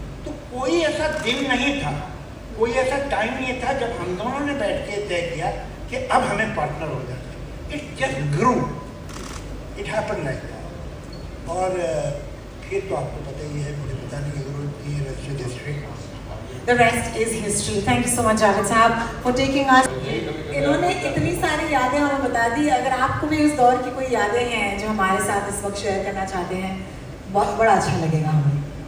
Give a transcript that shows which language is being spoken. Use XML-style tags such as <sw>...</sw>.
<hi>तो कोई ऐसा दिन नहीं था, कोई ऐसा टाइम नहीं था जब हम दोनों ने बैठ के तय किया कि अब हमें पार्टनर हो जाए.</hi> <en>It just grew, it happen like that.</en> <hi>और फिर तो आपको पता ही है, मुझे बताने की जरूरत नहीं है.</hi> <en>Rest is history. The rest is history. Thank you so much, Javed Sahab, for taking us.</en> <hi>इन्होंने इतनी सारी यादें हमें बता दी. अगर आपको भी उस दौर की कोई यादें हैं जो हमारे साथ इस वक्त शेयर करना चाहते हैं, बहुत बड़ा अच्छा लगेगा हमें.</hi>